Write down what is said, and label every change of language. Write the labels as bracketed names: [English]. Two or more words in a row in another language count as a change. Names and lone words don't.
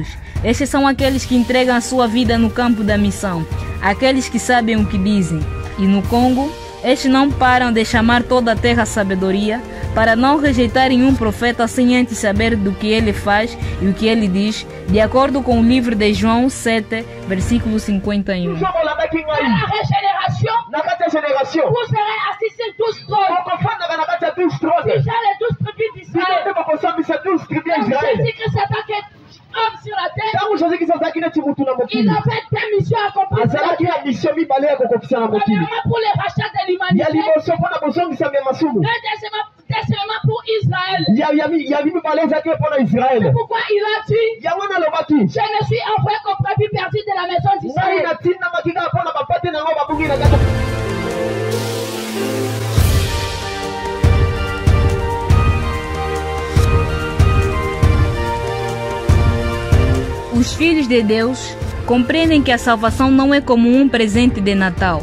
[Portuguese] Estes são aqueles que entregam a sua vida no campo da missão, aqueles que sabem o que dizem. E no Congo, estes não param de chamar toda a terra à sabedoria, para não rejeitarem um profeta sem antes saber do que ele faz e o que ele diz, de acordo com o livro de João 7, versículo 51. [French] Vous serez assis sur 12 trônes. Déjà les 12 tribus d'Israël. Jésus-Christ s'attaquait homme sur la terre. Il a fait des missions accomplies. Premièrement pour les rachats de l'humanité. Deuxièmement pour Israël. C'est pourquoi il a dit: je me suis envoyé comme brebis perdu de la maison d'Israël. [Portuguese] Os filhos de Deus compreendem que a salvação não é como um presente de Natal.